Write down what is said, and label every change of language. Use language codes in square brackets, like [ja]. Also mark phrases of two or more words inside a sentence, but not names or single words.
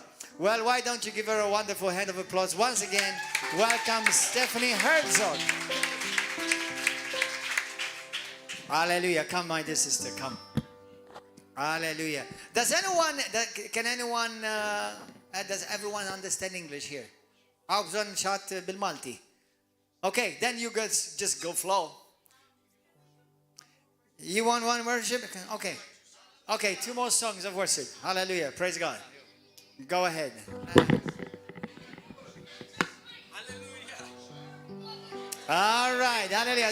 [en] Well, why don't you give her a wonderful hand of applause once again. Welcome Stephanie Herzog. Hallelujah. Come, my dear sister, come. Hallelujah. Does everyone understand English here? [mt] Għaw bżon xat bil-Malti. [en] Okay, then you guys just go flow. You want one worship? Okay. Okay, 2 more songs of worship. Hallelujah. Praise God. Go ahead. All right. Hallelujah.